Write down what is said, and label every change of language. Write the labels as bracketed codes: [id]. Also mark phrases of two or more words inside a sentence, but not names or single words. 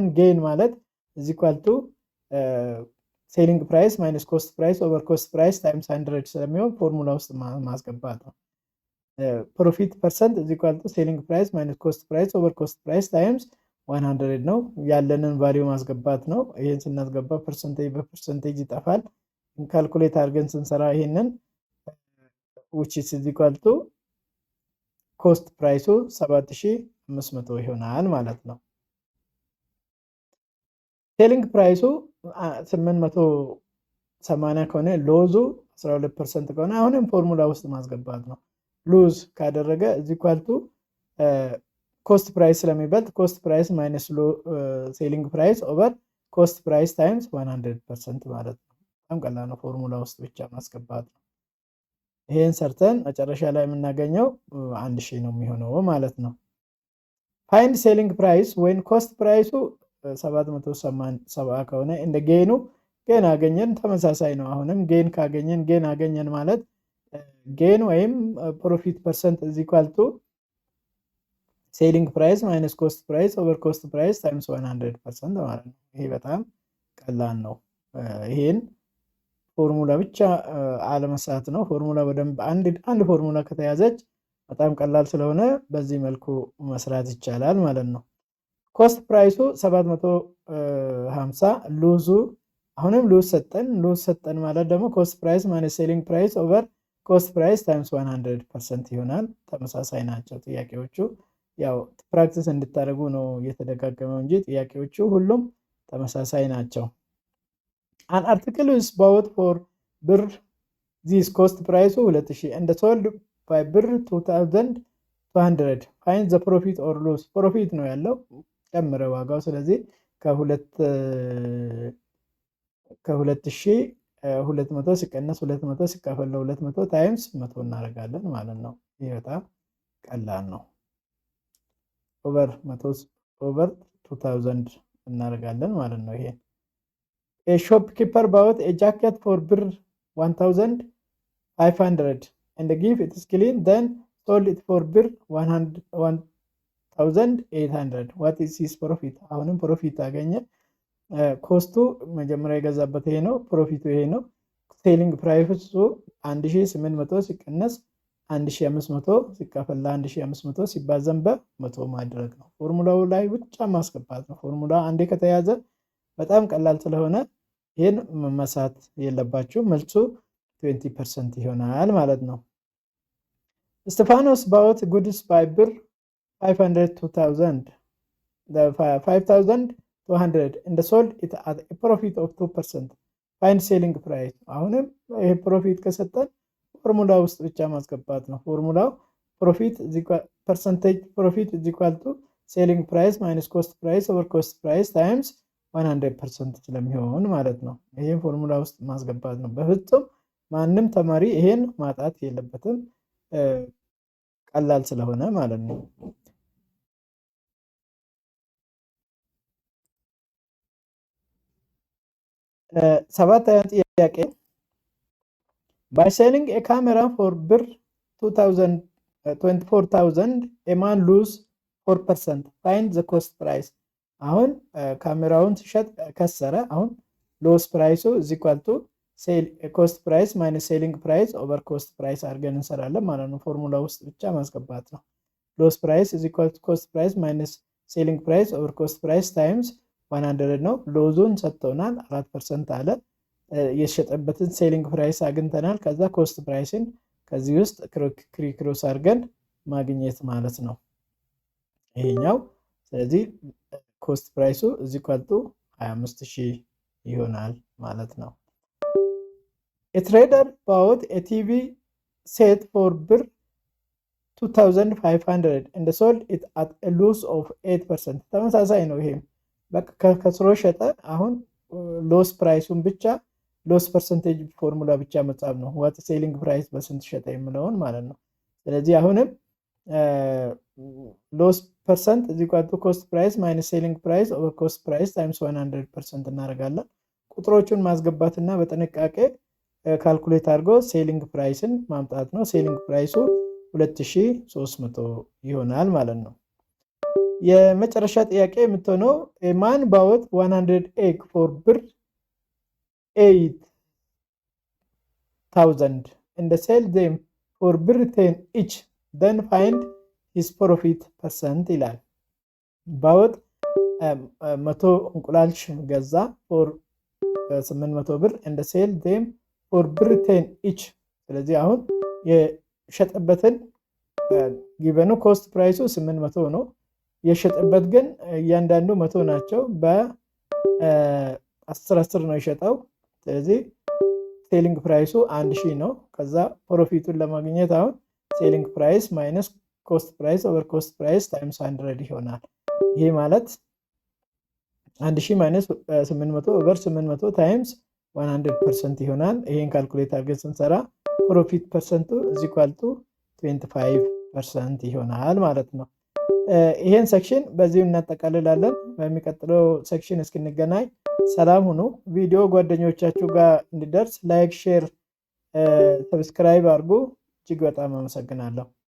[am] ጌን ማለት እዚህ ኳልቱ [en] selling price minus cost price over cost price times 100 [am] ስለሚሆን ፎርሙላ ውስጥ ማስገባት ነው። [en] profit percent [am] እዚህ ኳልቱ [en] selling price minus cost price over cost price times 100 [am] ነው። ያለንን ቫልዩ ማስገባት ነው። ይሄን ስናስገባ ፐርሰንቴጅ በፐርሰንቴጅ ይጠፋል። ካልኩሌት አድርገን ስንሰራ ይሄንን [en] which is equal to cost price [am] 7500 ይሆናል ማለት ነው። [en] selling price [am] 880 ከሆነ ሎዙ 12% ከሆነ አሁንም ፎርሙላ ውስጥ ማስገባት ነው። ሉዝ ካደረገ [en] is equal to cost price [am] ስለሚበልጥ [en] cost price minus selling price over cost price times 100% [am] ማለት ነው። በጣም ቀላል ነው፣ ፎርሙላ ውስጥ ብቻ ማስገባት ነው። ይሄን ሰርተን መጨረሻ ላይ የምናገኘው 1000 ነው የሚሆነው ማለት ነው። [en] find selling price [am] ወይን [en] cost price [am] 770 ከሆነ እንደ ጌኑ ጌን አገኘን፣ ተመሳሳይ ነው። አሁንም ጌን ካገኘን ጌን አገኘን ማለት ጌን ወይም [en] profit percent is equal to selling price minus cost price over cost price times 100% [am] ማለት ነው። ይሄ በጣም ቀላል ነው። ይሄን ፎርሙላ ብቻ አለመስራት ነው። ፎርሙላ በደንብ አንድ ፎርሙላ ከተያዘች በጣም ቀላል ስለሆነ በዚህ መልኩ መስራት ይቻላል ማለት ነው። [en] cost price [am] 750 ሉዙ አሁንም ሉዝ ሰጠን ማለት ደግሞ [en] cost price minus selling price over cost price times 100% [am] ይሆናል። ተመሳሳይ ናቸው ጥያቄዎቹ። ያው ፕራክቲስ እንድታደርጉ ነው እየተደጋገመው እንጂ ጥያቄዎቹ ሁሉም ተመሳሳይ ናቸው። [en] an article is bought for ብር this cost price 2000 and sold by ብር 2200 find the profit or loss profit [am] ነው ያለው ጨምረ ዋጋው። ስለዚህ ከ2200 ሲቀነስ 200 ሲካፈል ለ200 ታይምስ 100 እናደርጋለን ማለት ነው። ይሄ በጣም ቀላል ነው። ኦቨር 2000 እናደርጋለን ማለት ነው። ይሄ [en] a shopkeeper bought a jacket for ብር 1500 and give it is clean then sold it for ብር 1800 what is his profit? [am] አሁንም ፕሮፊት አገኘ። ኮስቱ መጀመሪያ የገዛበት ይሄ ነው፣ ፕሮፊቱ ይሄ ነው። [en] selling price [am] 1800 ሲቀነስ 1500 ሲካፈል ለ1500 ሲባዛም በ100 ማድረግ ነው። ፎርሙላው ላይ ብቻ ማስገባት ነው። ፎርሙላ አንዴ ከተያዘ በጣም ቀላል ስለሆነ ይሄን መሳት የለባችሁ። መልሱ 20% ይሆናል ማለት ነው። ስቴፋኖስ [en] bought goods by [am] ብር 500 2000 [en] the 5200 and sold it at a profit of 2%. find selling price [am] አሁንም ይሄ ፕሮፊት ከሰጠን ፎርሙላ ውስጥ ብቻ ማስገባት ነው። ፎርሙላው ፕሮፊት [en] percentage profit is equal to selling price minus cost price over cost price times 100% [am] ስለሚሆን ማለት ነው። ይሄን ፎርሙላ ውስጥ ማስገባት ነው። በፍጹም ማንም ተማሪ ይሄን ማጣት የለበትም ቀላል ስለሆነ ማለት ነው። ሰባተኛ ጥያቄ [en] by selling a camera for ብር 24,000 a man lose 4%. find the cost price [am] አሁን ካሜራውን ሲሸጥ ከሰረ አሁን [en] loss price is equal to cost price minus selling price over cost price አድርገን [am] እንሰራለን ማለት ነው። ፎርሙላ ውስጥ ብቻ ማስገባት ነው። [en] loss price is equal to cost price minus selling price over cost price times 100 ነው። [am] ሎዙን ሰጥቶናል 4% አለ። የሸጠበትን [en] ሴሊንግ ፕራይስ [am] አግኝተናል። ከዛ [en] cost price [am] ከዚህ ውስጥ ክሮስ አድርገን ማግኘት ማለት ነው ይሄኛው። ስለዚህ [en] cost price is equal to 25000 [am] ይሆናል ማለት ነው። [en] a trader bought a TV set for ብር 2500 and sold it at a loss of 8%. [am] ተመሳሳይ ነው። ይሄም በቃ ከስሮ ሸጠ። አሁን [en] loss price [am] ብቻ [en] loss percentage formula [am] ብቻ መጻፍ ነው። [en] what selling price [am] በስንት ሸጠ የሚለውን ማለት ነው። ስለዚህ አሁንም [en] loss percent is equal to cost price minus selling price over cost price times 100% [am] እናደርጋለን። ቁጥሮቹን ማስገባትና በጥንቃቄ ካልኩሌት አድርጎ [en] selling price [am] ማምጣት ነው። [en] selling price 2300 [am] ይሆናል ማለት ነው። የመጨረሻ ጥያቄ የምትሆነው [en] a man bought 100 egg for ብር 8000 and sell them for ብር 10 each then find his profit percent ይላል። bought 100 [am] እንቁላል ገዛ [en] for 800 ብር and sell them for ብር 10 each። [am] ስለዚህ አሁን የሸጠበትን [en] given cost price 800 [am] ነው። የሸጠበት ግን እያንዳንዱ 100 ናቸው። በ10 ነው የሸጠው። ስለዚህ [en] selling price [am] 1000 ነው። ከዛ ፕሮፊቱን ለማግኘት አሁን [en] selling price minus cost price over cost price times 100 [am] ይሆናል። ይሄ ማለት [en] 1000 minus 800 over 800 times 100% [am] ይሆናል። ይሄን ካልኩሌት አድርገን ስንሰራ [en] profit percent is equal to [am] 25% ይሆናል ማለት ነው። ይሄን ሴክሽን በዚሁ እናጠቃልላለን። በሚቀጥለው ሴክሽን እስክንገናኝ ሰላም ሁኑ። ቪዲዮ ጓደኞቻችሁ ጋር እንዲደርስ [en] like, share, subscribe [am] አድርጉ። እጅግ በጣም አመሰግናለሁ።